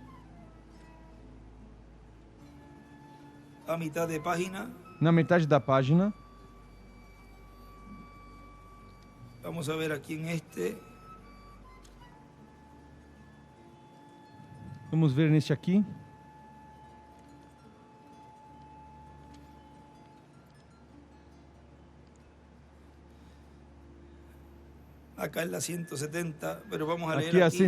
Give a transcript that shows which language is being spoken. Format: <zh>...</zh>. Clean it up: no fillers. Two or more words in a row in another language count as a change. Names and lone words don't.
<es>a mitad de página,</es> <pt>na metade da página,</pt> <es>vamos a ver aqui en este,</es> <pt>vamos ver neste aqui,</pt> <es>acá en la 170, pero vamos a leer</es> <pt>aqui é a</pt> <es>aquí.</es>